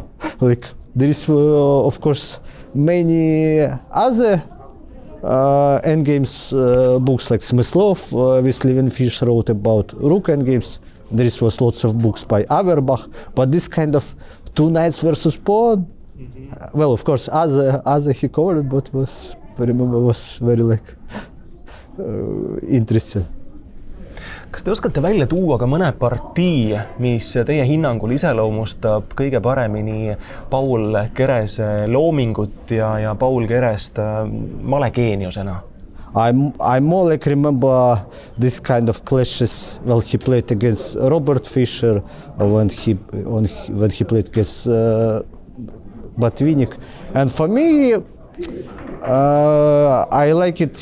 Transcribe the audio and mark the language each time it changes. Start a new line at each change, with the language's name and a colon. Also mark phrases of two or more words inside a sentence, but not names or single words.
English: Like there is of course many other endgames books like Smyslov with Levenfish wrote about rook endgames. There was lots of books by Averbach, but this kind of two knights versus pawn, well, of course, other he covered, but I remember was very like interesting.
Estonian: Kas te oskate välja tuua ka mõne partii, mis teie hinnangul iseloomustab kõige paremini Paul Kerese loomingut ja Paul Kerest malegeeniusena?
English: I more like remember this kind of clashes when he played against Robert Fischer, or when he played against Botvinnik. And for me, I like it.